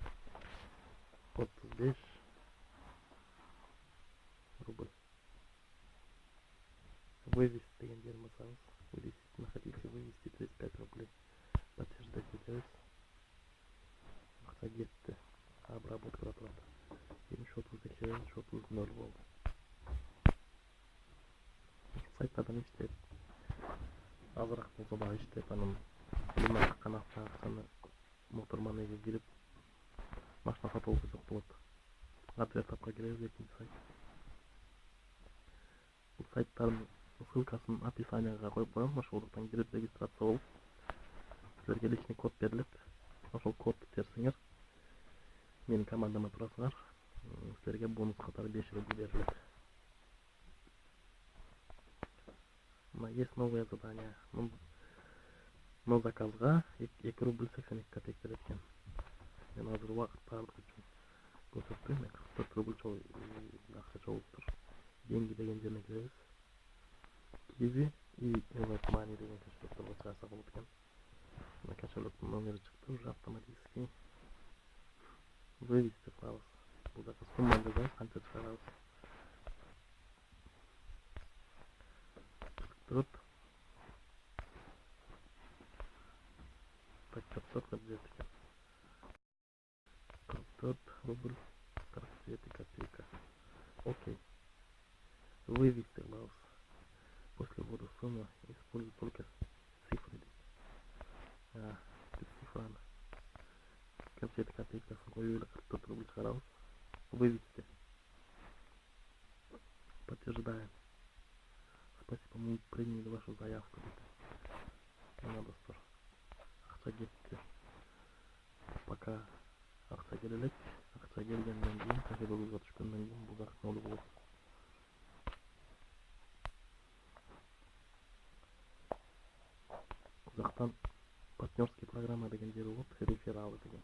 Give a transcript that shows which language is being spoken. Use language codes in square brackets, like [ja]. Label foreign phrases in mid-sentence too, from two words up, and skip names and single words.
[ky] 35 рубль. Вывести деген жерин басабыз. [ru] Вывести, хотите вывести 35 рублей. [ky] Подтверждать этебиз. Акча кетти. Обработкада турат. Эми шотубуз текшеребиз, шотубуз 0 болду. Сайттардан иштеп, азыраак болсо дагы иштеп, анан элимен чыккан акчаны моторманеге кирип машина сатып алып койсок болот. AdvertApp'ка киребиз, экинчи сайт. Бул сайттардын ссылкасын описанияга коюп коем. Ошолдуктан кирип регистрация болуп, силерге [ru] личный код [ky] берилет. Ошол кодду терсеңер, менин командама турасыңар, силерге бонус катары 5 рубль берилет. [ru] Есть новое задание. [ky] Но заказга 2 рубль 82 копейк берет экен. Мен азыр убакыт таандык үчүн көрсөттүм. 44 рубль акча чогулуптур. Деньги деген жерине киребиз. Kiwi и WebMoney деген кошелектерге чыгарса болот экен. Мына кошелектин номери чыкты [ru] уже автоматически. [ky] Вывести кылабыз. Бул жака сумманы жазабыз, канча чыгарабыз. [ru] Тут так 44 рубль 42 копейка. [ky] Окей. Вывести кылабыз. [ru] После ввода суммы используй только цифры. [ky] Цифраны. 47 копейкасын коюп эле 44 рубль чыгарабыз. [ru] Вывести. Подтверждаем. Спасибо, мы приняли вашу заявку. [ky] Мына достор. Акча кетти. Пока акча келелек. Акча келгенден кийин, кошелегибизге түшкөндөн кийин бул жак ноль болот. Бул жактан [ru] партнерские программа [ky] деген жер болот, рефералы деген.